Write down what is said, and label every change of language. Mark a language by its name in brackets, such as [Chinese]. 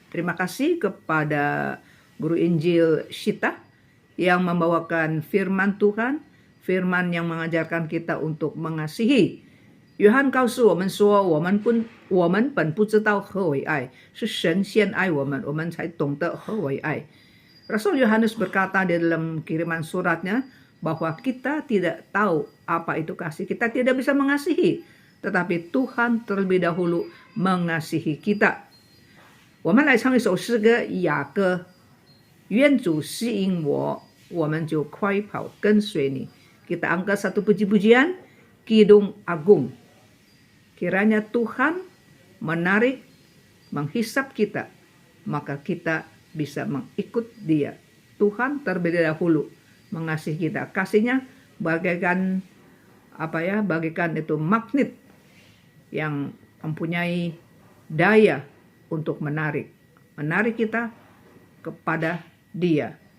[Indonesian] Terima kasih kepada Guru Injil Shita yang membawakan firman Tuhan, firman yang mengajarkan kita untuk mengasihi。 [Chinese] 约翰告诉我们说，我们本不知道何为爱，是神先爱我们，我们才懂得何为爱。 [Indonesian] Rasul Yohanes berkata di dalam kiriman suratnya bahwa kita tidak tahu apa itu kasih, kita tidak bisa mengasihi, tetapi Tuhan terlebih dahulu mengasihi kita。 [Chinese] 我们来唱一首诗歌《雅歌》，愿主吸引我，我们就快跑跟随你。 [Indonesian] Kita angkat satu puji-pujian, Kidung Agung. Kiranya Tuhan menarik, menghisap kita, maka kita bisa mengikut Dia. Tuhan terlebih dahulu mengasihi kita. Kasihnya bagaikan bagaikan itu magnet yang mempunyai daya untuk menarik kita kepada Dia.